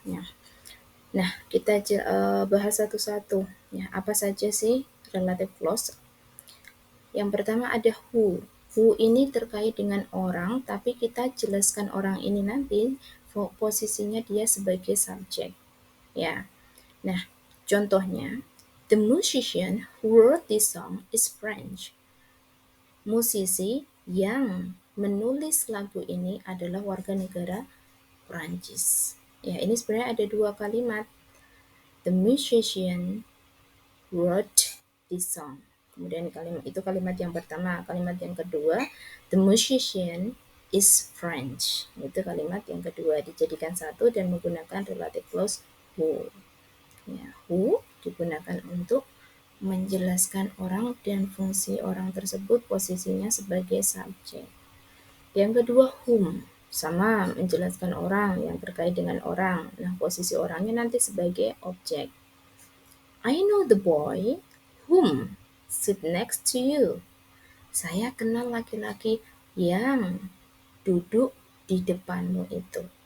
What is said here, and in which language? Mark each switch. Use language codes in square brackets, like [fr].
[id] Nah, kita bahas satu-satu. Ya, apa saja sih relative clause? Yang pertama ada who. Who ini terkait dengan orang, tapi kita jelaskan orang ini nanti posisinya dia sebagai subjek. Ya. Nah, contohnya, [en] the musician who wrote this song is French. [id] Musisi yang menulis lagu ini adalah warga negara Prancis. Ya, ini sebenarnya ada dua kalimat. [en] The musician wrote this song. [id] Kemudian kalimat yang pertama. Kalimat yang kedua, [en] the musician is French. [id] Itu kalimat yang kedua dijadikan satu dan menggunakan relative clause who. Ya, who digunakan untuk menjelaskan orang dan fungsi orang tersebut posisinya sebagai subjek. Yang kedua whom, sama menjelaskan orang yang terkait dengan orang. Nah, posisi orangnya nanti sebagai objek. [en] I know the boy whom sit next to you. [id] Saya kenal laki-laki yang duduk di depanmu itu.